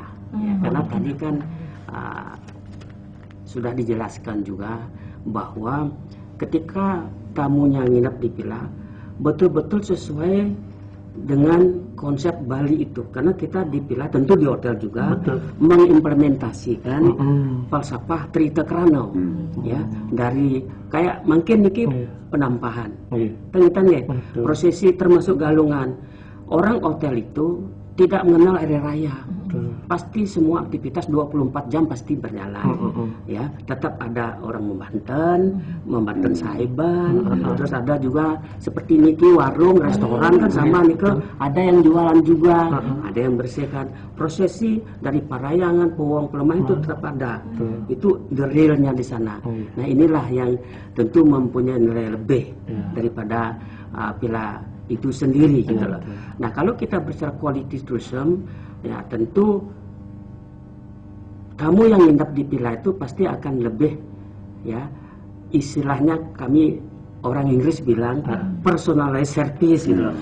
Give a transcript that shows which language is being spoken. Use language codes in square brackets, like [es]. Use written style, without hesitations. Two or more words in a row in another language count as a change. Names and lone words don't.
[id] Karena tadi kan sudah dijelaskan juga bahwa ketika tamunya nginep di villa betul-betul sesuai dengan konsep Bali itu. Karena kita di villa, tentu di hotel juga mengimplementasikan falsafah Trita Krano, ya, dari kayak mungkin niki penampahan, ya, prosesi termasuk galungan. Orang hotel itu tidak mengenal hari raya. Pasti semua aktivitas 24 jam pasti berjalan. Ya, tetap ada orang membanten sahiban, terus ada juga seperti niki warung, restoran kan sama niki, ada yang jualan juga, ada yang bersihkan. Prosesi dari parayangan, pewong pelemah itu tetap ada. Itu the realnya di sana. Nah, inilah yang tentu mempunyai nilai lebih daripada villa itu sendiri gitu loh. Nah, kalau kita bicara quality tourism, ya tentu tamu yang nginep di villa itu pasti akan lebih, ya, istilahnya kami orang Inggris bilang [en] personalized service [id] gitu loh.